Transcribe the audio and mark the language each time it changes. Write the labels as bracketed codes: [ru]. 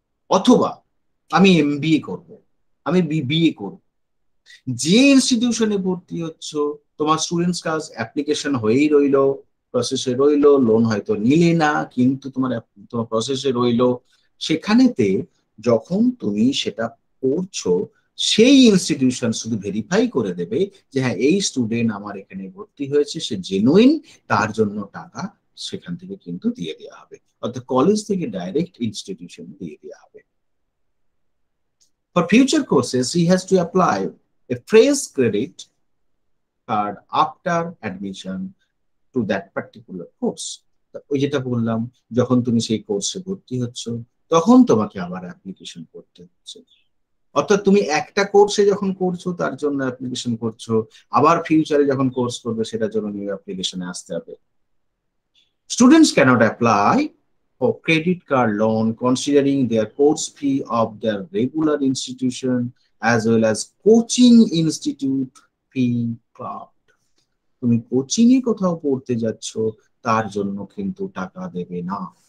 [bn] অথবা আমি এমবিএ করব, আমি বিবিএ করব, যে ইনস্টিটিউশনে ভর্তি হচ্ছ, তোমার স্টুডেন্টস কাজ অ্যাপ্লিকেশন হয়েই রইলো, প্রসেসে রইলো, লোন হয়তো নিলে না কিন্তু তোমার প্রসেসে রইলো, সেখানেতে যখন তুমি সেটা পড়ছো, সেই ইনস্টিটিউশন শুধু ভেরিফাই করে দেবে যে হ্যাঁ এই স্টুডেন্ট আমার এখানে ভর্তি হয়েছে, সে জেনুইন, তার জন্য টাকা সেখান থেকে কিন্তু দিয়ে দেওয়া হবে। অর্থাৎ কলেজ থেকে ডাইরেক্ট ইনস্টিটিউশন দিয়ে দেওয়া হবে। [en] For future courses, he has to apply a fresh credit card after admission to that particular course. [bn] ওই যেটা বললাম, যখন তুমি সেই কোর্সে ভর্তি হচ্ছ তখন তোমাকে আবার অ্যাপ্লিকেশন করতে হচ্ছে। অর্থাৎ তুমি একটা কোর্সে যখন করছো তার জন্য অ্যাপ্লিকেশন করছো, আবার ফিউচারে যখন কোর্স করবে সেটার জন্য নিউ অ্যাপ্লিকেশনে আসতে হবে। [en] Students cannot apply for credit card loan considering their course fee of their regular institution as well as coaching institute fee club। [bn] তুমি কোচিং এ কোথাও পড়তে যাচ্ছ তার জন্য কিন্তু টাকা দেবে না।